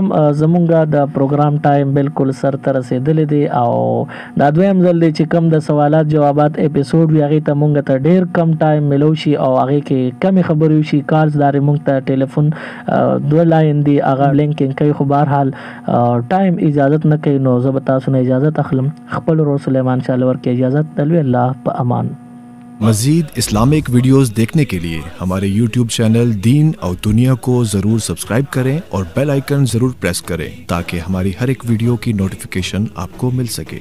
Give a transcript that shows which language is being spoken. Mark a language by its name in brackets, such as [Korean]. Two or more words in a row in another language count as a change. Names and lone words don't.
[Pashto] زمونږه د پروګرام ټایم بالکل سر ته رسیدلی دی او دا دویم ځل دی چې کم د سوالات جوابات اپیسوډ وي هغې ته مونږ ته ډېر کم ټایم ملو شي او هغې کې کمې خبرې وشي. کالز دارې مونږ ته ټلیفون 2 لاین دی هغه لینکینګ کوي خو بهرحال ټایم اجازت نه کوي نو زه به تاسو نه اجازت اخلم. خپل ورور سلیمان شاه لور کې اجازت دلوي. الله په امان. [Urdu] مزید اسلامک ویڈیوز دیکھنے کے لیے ہمارے YouTube چینل دین اور دنیا کو ضرور سبسکرائب کریں اور بیل آئیکن ضرور پریس کریں تاکہ ہماری ہر ایک ویڈیو کی نوٹیفکیشن آپ کو مل سکے.